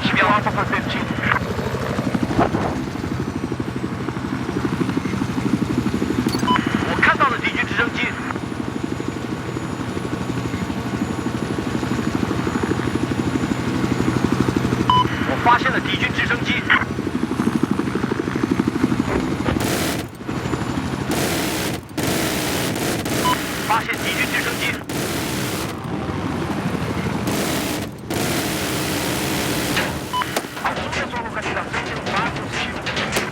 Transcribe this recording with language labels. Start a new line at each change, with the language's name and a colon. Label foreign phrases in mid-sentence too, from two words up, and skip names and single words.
Portuguese: Alpha foi perdido.
Chinese: 我看到了敌军直升机。我发现了敌军直升机。发现敌军直升机。
Portuguese: Assume a sua localização e vá para o objetivo.